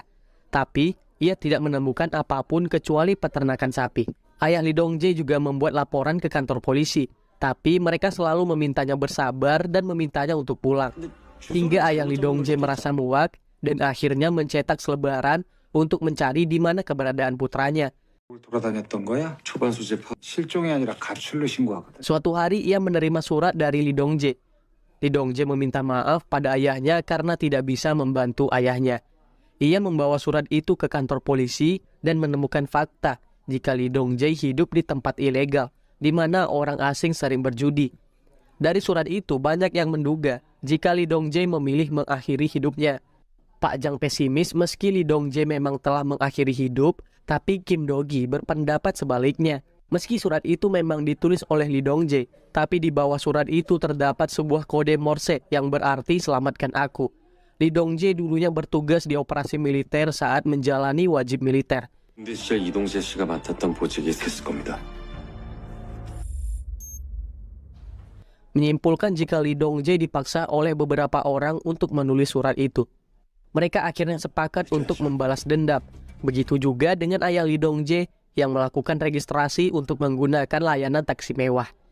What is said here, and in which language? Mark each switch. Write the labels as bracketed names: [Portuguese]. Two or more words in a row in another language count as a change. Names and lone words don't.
[Indonesian] Tapi, ia tidak menemukan apapun kecuali peternakan sapi. Ayah Lee Dong-jae juga membuat laporan ke kantor polisi, tapi mereka selalu memintanya bersabar dan memintanya untuk pulang. Hingga ayah Lee Dong-jae merasa muak dan akhirnya mencetak selebaran untuk mencari di mana keberadaan putranya. [Korean] 돌아다녔던 거야? 초반 수집 실종이 아니라 가출로 신고하거든. [Indonesian] Suatu hari ia menerima surat dari Lee Dong-jae. Lee Dong-jae meminta maaf pada ayahnya karena tidak bisa membantu ayahnya. Ia membawa surat itu ke kantor polisi dan menemukan fakta jika Lee Dong-jae hidup di tempat ilegal, di mana orang asing sering berjudi. Dari surat itu, banyak yang menduga jika Lee Dong-jae memilih mengakhiri hidupnya. Pak Jang pesimis meski Lee Dong-jae memang telah mengakhiri hidup, tapi Kim Do-gi berpendapat sebaliknya. Meski surat itu memang ditulis oleh Lee Dong-jae, tapi di bawah surat itu terdapat sebuah kode Morse yang berarti selamatkan aku. Lee Dong-jae dulunya bertugas di operasi militer saat menjalani wajib militer. [Korean] 군대 시절 이동재 씨가 맡았던 보직이 있을 겁니다. [Indonesian] Menyimpulkan jika Lee Dong-jae dipaksa oleh beberapa orang untuk menulis surat itu. Mereka akhirnya sepakat untuk membalas dendam. Begitu juga dengan ayah Lee Dong-jae yang melakukan registrasi untuk menggunakan layanan taksi mewah.